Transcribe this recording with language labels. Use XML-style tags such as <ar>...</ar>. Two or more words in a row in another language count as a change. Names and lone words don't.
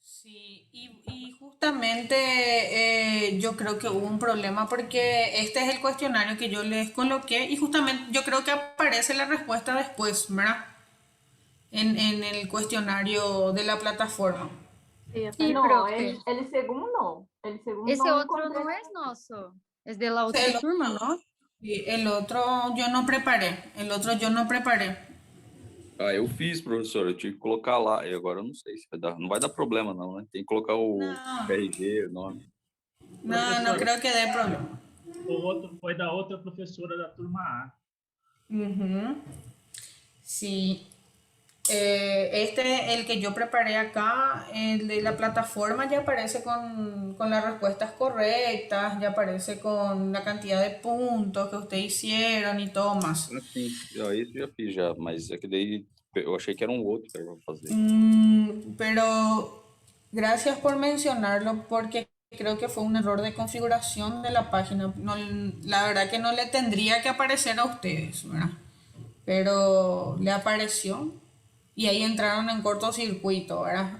<es>Sí, y justamente yo creo que hubo un problema porque este es el cuestionario que yo les coloqué y justamente yo creo que aparece la respuesta después, ¿verdad? En el cuestionario de la plataforma. Sí, No, profe. el segundo. El segundo</es> <pt>Esse</pt> <es>no</es> <pt>outro</pt> <es>encontré.</es> <pt>não é nosso. Esse</pt> <es>de la</es> <pt>outra</pt> <es>El,</es> <pt>turma, não?</pt> <es>sí, el otro yo no preparé, el otro yo no preparé.</es> <pt>Ah, eu fiz, professor, eu tive que colocar lá, e agora eu não sei se vai dar, não vai dar problema não, né? Tem que colocar o RG, o nome.</pt> <es>No, no creo que dé problema.</es> <pt>O outro foi da outra professora da turma A.</pt> <es>Ujú. Sí. El que yo preparé acá, el de la plataforma, ya aparece con las respuestas correctas, ya aparece con la cantidad de puntos que ustedes hicieron y todo más.</es> <pt>Ah, sim, esse eu já fiz já, mas é que daí eu achei que era um outro que era pra fazer.</pt> <es>Pero gracias por mencionarlo porque creo que fue un error de configuración de la página. No, la verdad que no le tendría que aparecer a ustedes, ¿verdad? Pero le apareció y ahí entraron en cortocircuito, ¿verdad?</es>